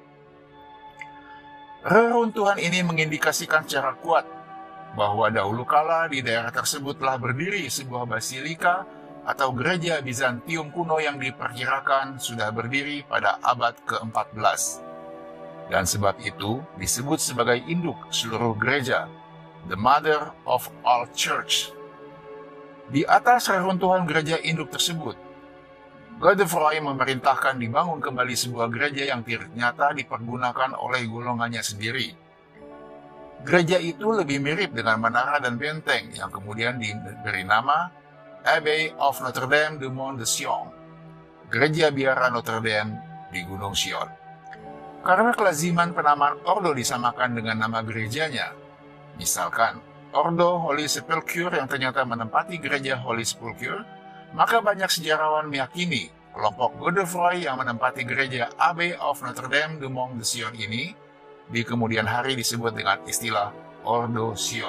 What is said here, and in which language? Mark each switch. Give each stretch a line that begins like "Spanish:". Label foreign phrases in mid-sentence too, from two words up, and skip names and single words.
Indonesian: Reruntuhan ini mengindikasikan secara kuat bahwa dahulu kala di daerah tersebut telah berdiri sebuah basilika atau gereja Bizantium kuno yang diperkirakan sudah berdiri pada abad ke-14. Dan sebab itu disebut sebagai induk seluruh gereja,
English: the mother of all church.
Indonesian: Di atas reruntuhan gereja induk tersebut, Godefroy memerintahkan dibangun kembali sebuah gereja yang ternyata dipergunakan oleh golongannya sendiri. Gereja itu lebih mirip dengan menara dan benteng yang kemudian diberi nama Abbey of Notre Dame du Mont de Sion, gereja biara Notre Dame di Gunung Sion. Karena kelaziman penamaan ordo disamakan dengan nama gerejanya, misalkan Ordo Holy Sepulchre yang ternyata menempati gereja Holy Sepulchre, maka banyak sejarawan meyakini kelompok Godefroy yang menempati gereja Abbey of Notre Dame du Mont de Sion ini di kemudian hari disebut dengan istilah Ordo Sion.